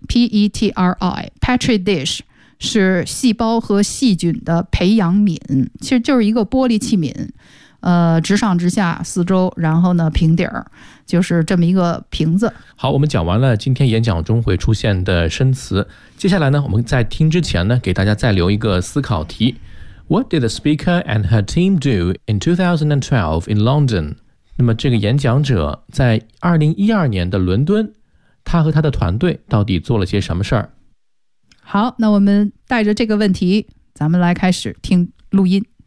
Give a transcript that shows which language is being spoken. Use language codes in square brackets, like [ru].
[zh] Petri dish 是细胞和细菌的培养皿，其实就是一个玻璃器皿，直上直下四周，然后呢平底儿，就是这么一个瓶子。好，我们讲完了今天演讲中会出现的生词，接下来呢我们在听之前呢给大家再留一个思考题。 [en] What did the speaker and her team do in 2012 in London? [zh] 那么这个演讲者在2012年的伦敦，他和他的团队到底做了些什么事儿？好，那我们带着这个问题，咱们来开始听录音。